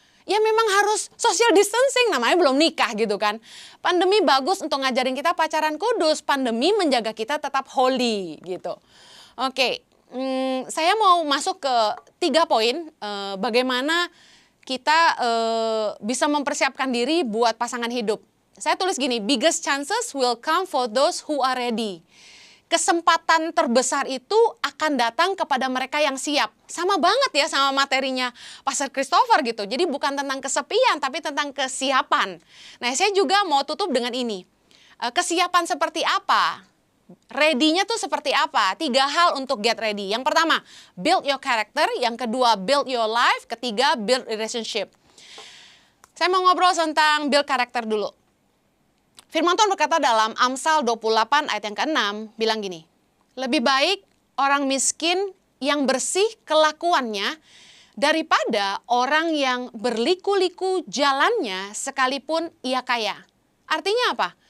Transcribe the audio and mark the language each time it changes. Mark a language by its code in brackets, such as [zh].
[id] Ya memang harus social distancing, namanya belum nikah gitu kan. Pandemi bagus untuk ngajarin kita pacaran kudus, pandemi menjaga kita tetap holy gitu. Oke, saya mau masuk ke 3 poin bagaimana kita bisa mempersiapkan diri buat pasangan hidup. Saya tulis gini, [en] biggest chances will come for those who are ready. [id] Kesempatan terbesar itu akan datang kepada mereka yang siap. Sama banget ya sama materinya Pastor Christopher gitu. Jadi bukan tentang kesepian, tapi tentang kesiapan. Nah, saya juga mau tutup dengan ini. Kesiapan seperti apa? Ready-nya tuh seperti apa? 3 hal untuk [en] get ready. [id] Yang pertama, [en] build your character. [id] Yang kedua, [en] build your life. [id] Ketiga, [en] build relationship. [id] Saya mau ngobrol tentang build character dulu. Firman Tuhan berkata dalam Amsal 28 ayat yang ke-6, bilang gini, lebih baik orang miskin yang bersih kelakuannya daripada orang yang berliku-liku jalannya sekalipun ia kaya. Artinya apa?